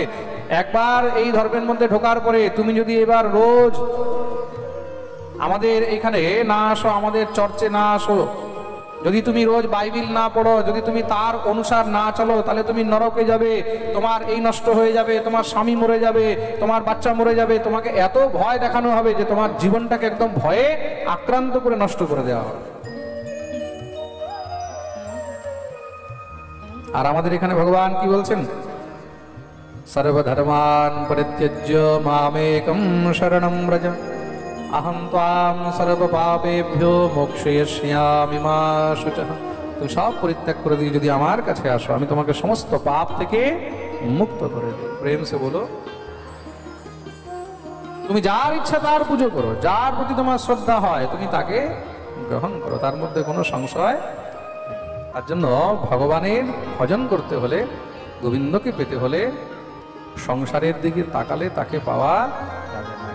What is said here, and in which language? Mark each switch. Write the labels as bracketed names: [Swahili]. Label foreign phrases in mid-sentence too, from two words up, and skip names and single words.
[Bangla] একবার এই ধর্মের মধ্যে ঢোকার পরে তুমি যদি এবার রোজ আমাদের এখানে না আসো, আমাদের চর্চে না আসো, যদি তুমি রোজ বাইবেল না পড়ো, যদি তুমি তার অনুসার না চলো, তাহলে তুমি নরকে যাবে, তোমার এই নষ্ট হয়ে যাবে, তোমার স্বামী মরে যাবে, তোমার বাচ্চা মরে যাবে। তোমাকে এত ভয় দেখানো হবে যে তোমার জীবনটাকে একদম ভয়ে আক্রান্ত করে নষ্ট করে দেওয়া হবে। আর আমাদের এখানে ভগবান কি বলছেন? [Sanskrit] সর্বধর্মান পরিত্যজ্য মামেকম শরণম ব্রজ, अहम त्वाम सर्व पापेभ्यो मोक्षयिष्यामि मा शुचः। [Bangla] তুমি সব পরিত্যাগ করে দিয়ে যদি আমার কাছে আসো, আমি তোমাকে সমস্ত পাপ থেকে মুক্ত করে দেব। [Hindi] प्रेम से बोलो। [Bangla] তুমি যার ইচ্ছা তার পুজো করো, যার প্রতি তোমার শ্রদ্ধা হয় তুমি তাকে গ্রহণ করো, তার মধ্যে কোনো সংশয়। তার জন্য ভগবানের ভজন করতে হলে, গোবিন্দকে পেতে হলে সংসারের দিকে তাকালে তাকে পাওয়া যাবে না।